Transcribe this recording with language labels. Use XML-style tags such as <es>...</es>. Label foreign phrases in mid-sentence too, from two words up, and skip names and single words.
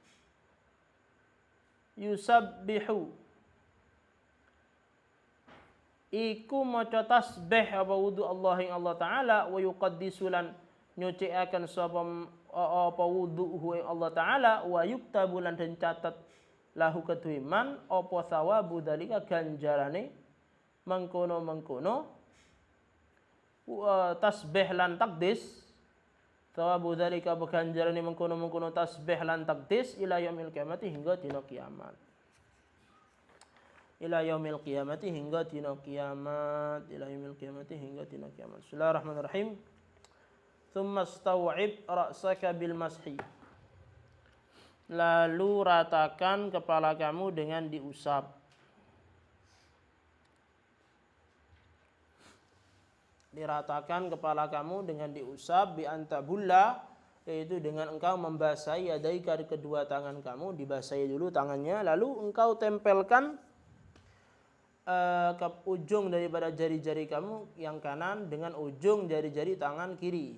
<jv>iku maca tasbih apa wudu Allah ing Allah taala</jv> <ar>ويقدس</ar> <jv>lan nyucikaken sapa apa wudu ing Allah taala</jv> <ar>ويكتب</ar> <jv>lan den catet lahu kedue man apa</jv> <ar>ثواب ذلك</ar> <jv>ganjarane mengkono tasbih lan takdis</jv> <ar>ثواب ذلك</ar> <jv>ganjarane mengkono tasbih lan takdis</jv> <ar>إلى يوم القيامة</ar> <jv>hingga dina kiamat</jv> <ar>بسم الله الرحمن الرحيم ثم استوعب رأسك بالمسح</ar> <id>lalu ratakan kepala kamu dengan diusap. Diratakan kepala kamu dengan diusap</id> <ar>بأن تبل</ar> <id>yaitu dengan engkau membasahi yadaika kedua tangan kamu dibasahi dulu tangannya lalu engkau tempelkan ke ujung daripada jari-jari kamu yang kanan dengan ujung jari-jari tangan kiri.</id>